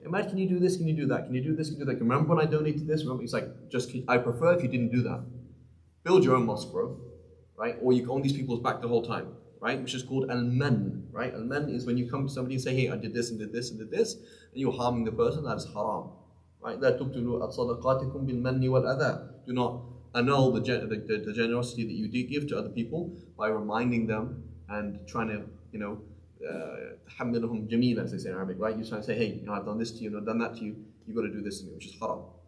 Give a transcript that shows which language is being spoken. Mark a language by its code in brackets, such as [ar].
[en] Imad, can you do this, can you do that, can you do this, can you do that? Remember when I donated this? Remember, it's like, I prefer if you didn't do that. Build your own mosque, bro. Right? Or you own these people's back the whole time, right? Which is called al-man, right? Al-man is when you come to somebody and say, hey, I did this and did this and did this, and you're harming the person, that is haram, right? [ar] لا تبطلوا صدقاتكم بالمن والأذى. [en] Do not annul the generosity that you did give to other people by reminding them and trying to, [ar] تحملهم جميلا, [en] as they say in Arabic, right? You're trying to say, hey, I've done this to you, I've done that to you, you've got to do this to me, which is haram.